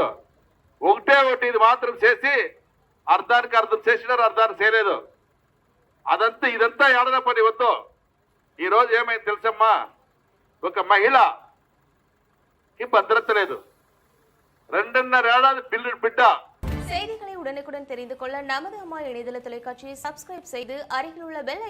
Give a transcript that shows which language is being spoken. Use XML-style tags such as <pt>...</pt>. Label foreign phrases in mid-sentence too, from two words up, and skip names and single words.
<te>ఒకటి ఇది మాత్రం చేసి అర్థానికి అర్థం చేసినారు, అర్థానికి చేయలేదు. ఇదంతా ఏడన పని వద్దు. ఈ రోజు ఏమైంది తెలుసమ్మా, ఒక మహిళకి భద్రత లేదు. 2.5 ఏడాది బిడ్డ.</te> <ta>செய்திகளை உடனுக்குடன் தெரிந்து கொள்ள நமது அம்மா இணையதள தொலைக்காட்சியை சப்ஸ்கிரைப் செய்து அருகில் உள்ள</ta> <en>bell icon</en>